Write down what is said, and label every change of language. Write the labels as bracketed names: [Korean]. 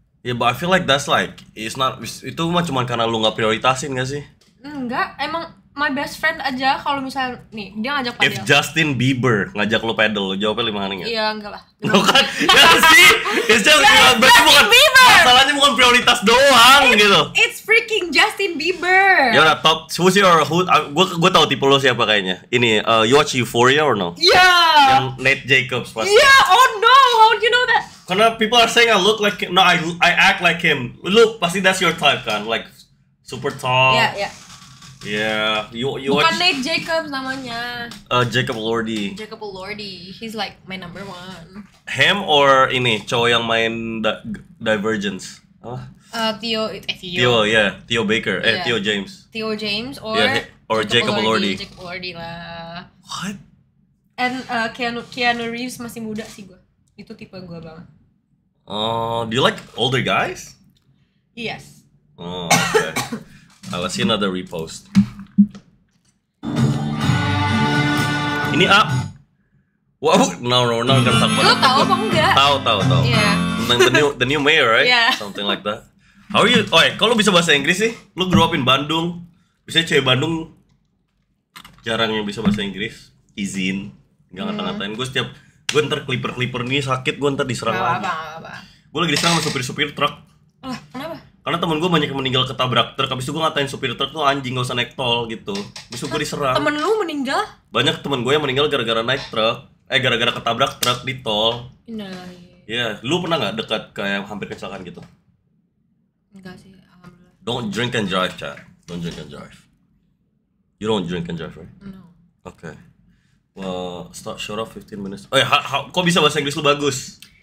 [English] Yeah, but I feel like that's like, [Indonesian] itu mah cuma karena lu gak prioritasin gak sih? Enggak, emang [English] my best friend [Indonesian] aja kalau misalnya nih dia ngajak padel. If Justin Bieber ngajak lu pedal, lu jawabnya 5 hari nggak? Iya enggak lah. Bukan, ya sih. [English] It's just [Indonesian] berarti bukan masalahnya bukan prioritas doang gitu. [English] It's freaking Justin Bieber. [Indonesian] Ya udah top, gue tahu tipe lo siapa kayaknya. [English] Ini, you watch Euphoria or no? Yeah. [Indonesian] Yang Nate Jacobs pasti. [English] Yeah, oh no, how do you know that? [Indonesian] Karena [English] people are saying I look like him. No, I act like him. Look, pasti that's your type kan, like super tall. Yeah. Yeah, you [Indonesian] Bukan [English] watch [Indonesian] Nate Jacobs namanya. Jacob Elordi. [English] Jacob Elordi. He's like my number one. Him or [Indonesian] ini cowok yang main Divergence. Theo Theo Baker. [English] Yeah. Theo James. Theo James or Jacob Elordi. [Indonesian] Jacob Elordi lah. [English] What? [Indonesian] And Keanu Reeves masih muda sih gue. Itu tipe gue banget. [English] Do you like older guys? Yes. Oh, okay. Let's see another repost. [Indonesian] Ini wow, no, gak tak banget. Lo tau apa enggak? Tahu. [English] Yeah. [Indonesian] Tentang [English] the new mayor, right? Yeah. Something like that. How are you? [Indonesian] Kalau bisa bahasa Inggris sih, lu [English] grow up [Indonesian] in Bandung. Biasanya cewek Bandung jarang yang bisa bahasa Inggris. Izin, nggak ngata-ngatain. Gue ntar clipper nih sakit, gue ntar diserang lagi. Apa. Gue lagi diserang sama supir truk. Kenapa? Karena temen gue banyak yang meninggal ketabrak truk. Habis itu gue ngatain supir truk tuh anjing, gak usah naik tol gitu. Habis itu gue diserang. Temen lu meninggal? Banyak temen gue yang meninggal gara-gara naik truk. Gara-gara ketabrak truk di tol. Iya, lu pernah gak dekat kayak hampir kecelakaan gitu? Enggak sih, alhamdulillah. [English] Don't drink and drive, chat. Don't drink and drive. You don't drink and drive, right? No. Okay. Well, short of 15 minutes. [Indonesian] Kok bisa bahasa Inggris lu bagus?